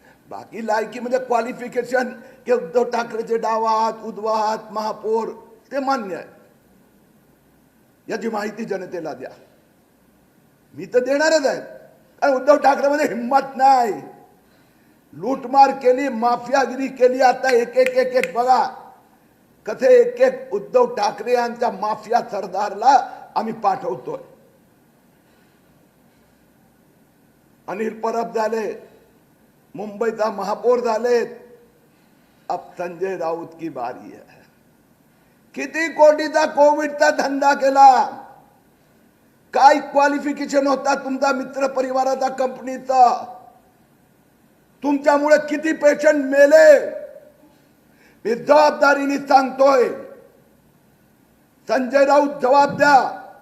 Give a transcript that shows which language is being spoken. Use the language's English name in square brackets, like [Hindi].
[Marathi] बाकी लायकी म्हणजे क्वालिफिकेशन की उद्धव ठाकरेचे डावा हात, उजवा हात, महापौर, ते मान्य आहे। याची माहिती जनतेला द्या। मी तर देणारच आहे, कारण उद्धव ठाकरेमध्ये हिम्मत नाही। लूटमार केली, माफियागिरी केली। आता एक एक एक एक बघा कसे एक एक उद्धव ठाकरे यांच्या माफिया सरदारला आम्ही पाठवतोय। अनिल परब झाले, मुंबईचा महापौर झाले, [Hindi] अब संजय राऊत की बारी है। [Marathi] किती कोटीचा कोविडचा धंदा केला? काय क्वालिफिकेशन होता तुमचा मित्र परिवाराचा कंपनीचा? तुमच्यामुळे किती पेशंट मेले? मी जबाबदारीने सांगतोय, संजय राऊत जबाब द्या।